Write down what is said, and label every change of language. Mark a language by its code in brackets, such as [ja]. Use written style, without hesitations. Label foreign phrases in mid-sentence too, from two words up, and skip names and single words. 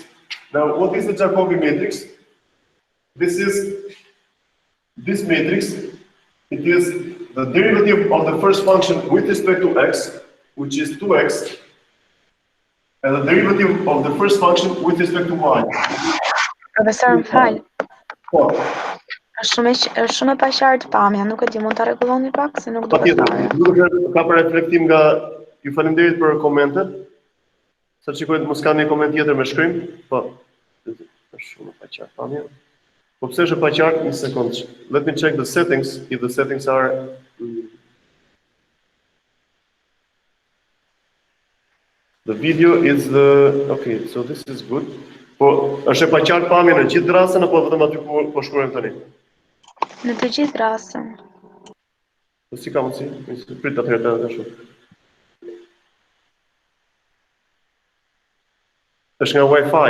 [en] Now, what is the Jacobi matrix? This is this matrix. It is the derivative of the first function with respect to x, which is 2x, and the derivative of the first function with respect to y. [sq] Profesor, më fal. Po. Është shumë e paqartë pamja, nuk e di, mund ta rregulloni pak se nuk duket fare. Patjetër, ka për reflektim nga ju faleminderit për komentet. Sa shikoj mos ka një koment tjetër me shkrim. Po. Është shumë e paqartë pamja. Po pse është e paqartë? Një sekondë. [en] Let me check the settings if the settings are the video is okay, so this is good. [sq] Po është e paqartë pamja në gjithë rastën apo vetëm aty ku po shkruajmë tani? Në të gjithë rastën. Po si ka mundsi? Prit atëherë të ashtu. Është nga Wi-Fi.